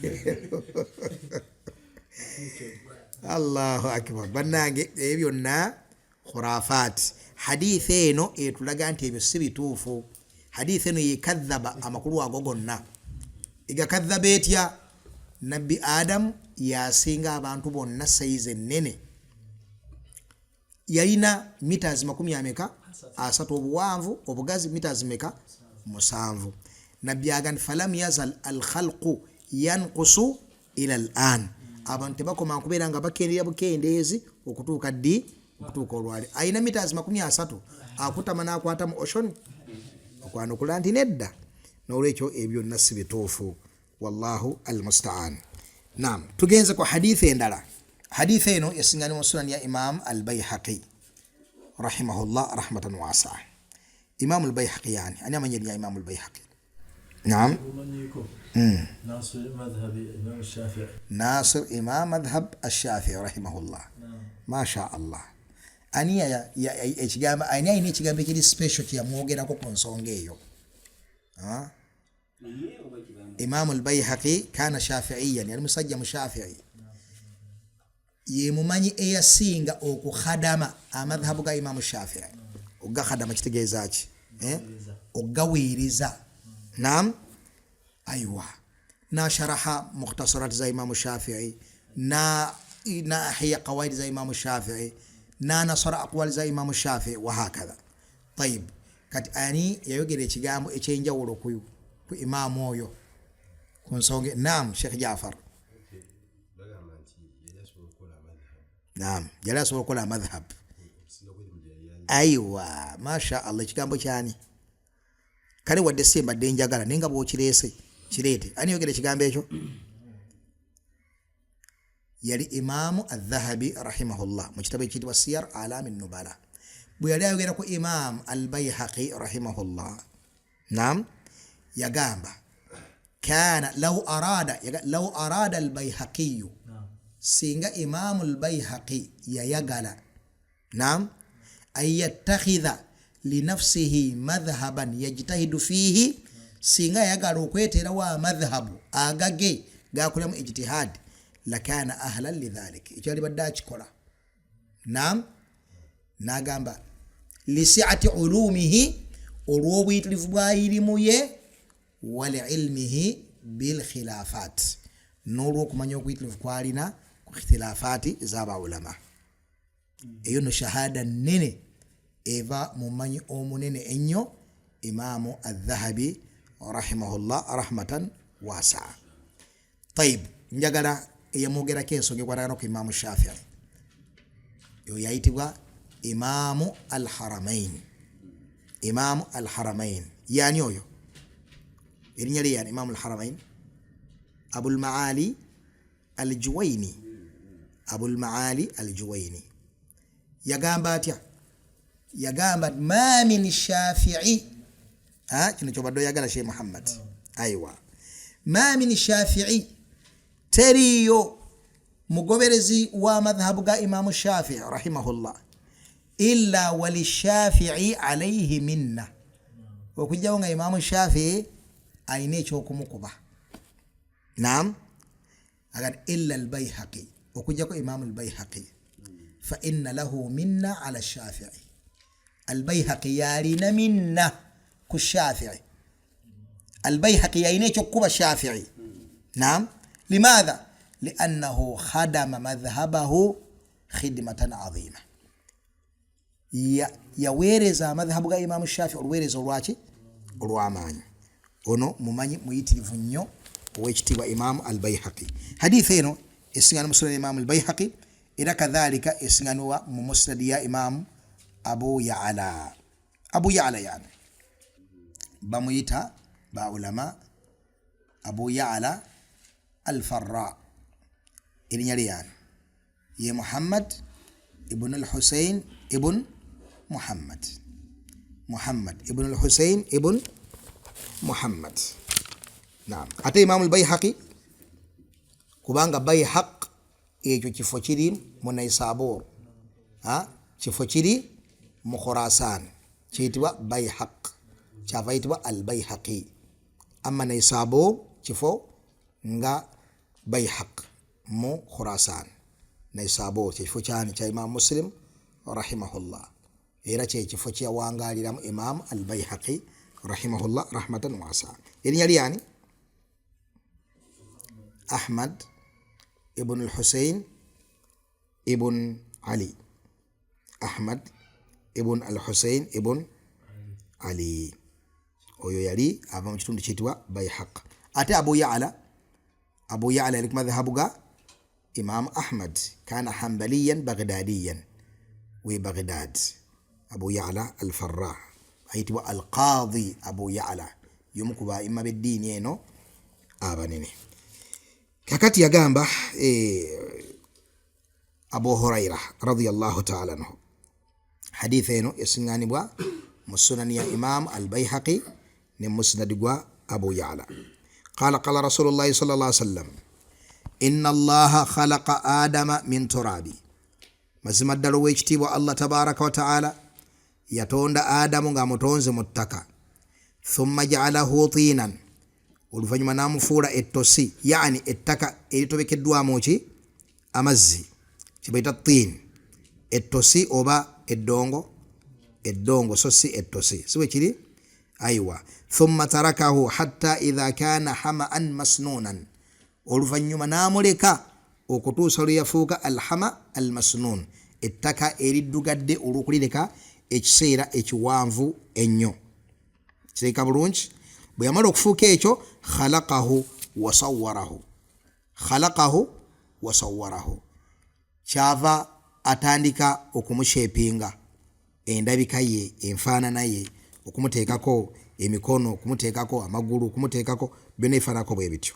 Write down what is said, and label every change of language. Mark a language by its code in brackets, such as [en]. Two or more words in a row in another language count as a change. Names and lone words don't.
[ar] الله أكبر [lg] bannange ebyo byonna khurafat hadithi eno etulaga nti ebyo si bituufu hadithi eno yekadhaba amakulu ago gonna egakadhaba etya nabbi Adam yasinga abantu bonna saize ennene yalina meters 30 obuwanvu obugazi meters 7 nabbi agamba [ar] فلم يزل الخلق ينقص إلى الآن [lg] abantu bakoma kubeera nga bakendeera bukendeezi okutuuka olwali ayina meters 30 akutama n'akwata mu ocean okwanukula nti nedda n'olwekyo ebyo byonna si bituufu [ar] والله المستعان. [lg] Naam, tugenze ku hadithi endala. Hadithi eno yasingani mu sunan ya Imam al-Bayhaqi [ar] رحمه الله رحمة واسعة. [lg] Imam al-Bayhaqi yani ani amanyiri ya Imam al-Bayhaqi. Naam. [ar] ناصر مذهب الإمام الشافعي. ناصر إمام مذهب الشافعي رحمه الله. ما شاء الله. [lg] Ani ya ekigamba ani ayina ekigambo ekiri special kyamwogerako ku nsonga eyo. Imam al-Bayhaqi [ar] كان شافعيا [lg] yali musajja mushafi'i. Ye mumanyi eyasinga okukhadama amadhhabu ga Imam Shafi'i. Ogga khadama kitegeeza ki? Oggawiriza. Naam. Aywa. [ar] Na شرح مختصرات za Imam Shafi'i na أحيا قواعد za Imam Shafi'i na نصر أقوال za Imam Shafi'i وهكذا. طيب. [lg] Kati ani yayogera ekigambo ekyenjawulo ku Imam oyo ku nsonga. Naam, Sheikh Jaafar. Naam, yali asobola okukola madhhab. Aywa, masha Allah, ekigambo kyani? Kale wadde simbadde njagala nenga bw'okireese kireete. Ani yogera ekigambo ekyo? Yali Imamu al-Dhahabi rahimahullah mu kitabu ekiyitibwa Siyar A'lam an-Nubala. Bwe yali ayogera ku Imam al-Bayhaqi rahimahullah. Naam, yagamba [ar] كان لو أراد البيهقي [lg] singa Imam al-Bayhaqi yayagala naam [ar] أن يتخذ لنفسه مذهبا يجتهد فيه [lg] singa yagala okwetera wa madhhabu agage gakulamu ijtihad [ar] لكان أهلا لذلك [lg] ikyali badde akikola. Naam, n'agamba [ar] لسعة علومه [lg] olw'obuyitirivu bwa ilimu ye [ar] وعلمه بالخلافات [lg] n'olw'okumanya obuyitirivu kwalina ku ikhtilafati z'abaulama. Eyo no shahada nene eva mu manyi omunene ennyo Imaamu Adh-Dhahabi [ar] رحمه الله رحمة واسعة. [lg] Tayib, njagala eyamwogerako ensonga ekwatagana ku Imaamu Shafi'i. Yo yayitibwa Imaamu al-Haramain. Imaamu al-Haramain yani oyo erinnya lye yani Imaamu al-Haramain Abul Maali al-Juwayni. Abul Maali al-Juwayni yagamba atya? Yagamba [ar] ما من شافعي, [lg] kino kyobadde oyagala Sheikh Muhammad. [ar] أيوه، ما من شافعي, [lg] teriyo mugoberezi wa madhhabu ga Imaamu Shafi'i rahimahullah [ar] إلا وللشافعي عليه منة, [lg] okujjawo nga Imaamu Shafi'i ayina ekyokumukuba. Naam, [ar] إلا البيهقي, [lg] okujjako Imaamu al-Bayhaqi [ar] فإن له منة على الشافعي. [lg] Al-Bayhaqi yalina minna ku Shafi'i. Al-Bayhaqi yalina ekyokuba Shafi'i. [ar] نعم، لماذا? لأنه خدم مذهبه خدمة عظيمة. [lg] Yaweereza madhhabu ga Imaamu Shafi'i oluweereza olwaki? Olw'amaanyi. Ono mumanyi muyitirivu nnyo ow'ekitiibwa Imaamu al-Bayhaqi. Hadithi eno esingana mu Sunan Imaamu al-Bayhaqi era kadhalika esinganwa mu Musnad ya Imaamu Abu Ya'la. Abu Ya'la yani bamuyita ba ulama Abu Ya'la al-Farra. Erinnya lye yani ye Muhammad ibn al-Husayn ibn Muhammad. Muhammad ibn al-Husayn ibn Muhammad. Naam, ate Imaamu al-Bayhaqi kubanga Bayhaq ekyo kifo kiri mu Naysabur, kifo kiri mu Khurasan, kiyitibwa Bayhaq, kyava yitibwa al-Bayhaqi. Amma Naysabur kifo nga Bayhaq mu Khurasan. Naysabur kifo kyani kya Imam Muslim rahimahullah, era kifo kyawangaliramu Imam al-Bayhaqi [ar] رحمه الله رحمة واسعة. [lg] Erinnya lye yani Ahmad ibn al-Husayn ibn Ali. Ahmad ibn al-Husayn ibn Ali oyo yali ava mu kitundu kiyitibwa Bayhaq. Ate Abu Ya'la yali ku madhhabu ga Imam Ahmad, [ar] كان حنبليا بغداديا في بغداد. [lg] Abu Ya'la al-Farra ayitibwa al-Qadi Abu Ya'la, yomu ku baima b'eddiini eno abanene. Kakati yagamba Abu Huraira [ar] رضي الله تعالى عنه, [lg] hadithi eno esinganibwa mu Sunan ya Imam al-Bayhaqi ne Musnad gwa Abu Ya'la. [ar] قال قال رسول الله صلى الله عليه وسلم إن الله خلق آدم من تراب. [lg] Mazima ddala ow'ekitiibwa Allah [ar] تبارك وتعالى [lg] yatonda Adamu nga mutonze mu ttaka. [ar] ثم جعله طينا, [lg] oluvannyuma n'amufuula ettosi, yani ettaka eritobekeddwamu ki? Amazzi, kibayita tin. Ettosi oba eddongo so si ettosi, si bwe kiri? Aywa. [ar] ثم تركه حتى إذا كان حمأ مسنونا, [lg] oluvannyuma n'amuleka okutuusa lwe yafuuka [ar] الحمأ المسنون, [lg] ettaka eriddugadde olw'okulireka ekiseera ekiwanvu ennyo. Kireka bulungi. Bwe yamala okufuuka ekyo, [ar] خلقه وصوره, [lg] kyava atandika okumushepinga endabika ye, enfaanana ye, okumuteekako emikono, okumuteekako amagulu, okumuteekako byonna ebifaanako bwe bityo.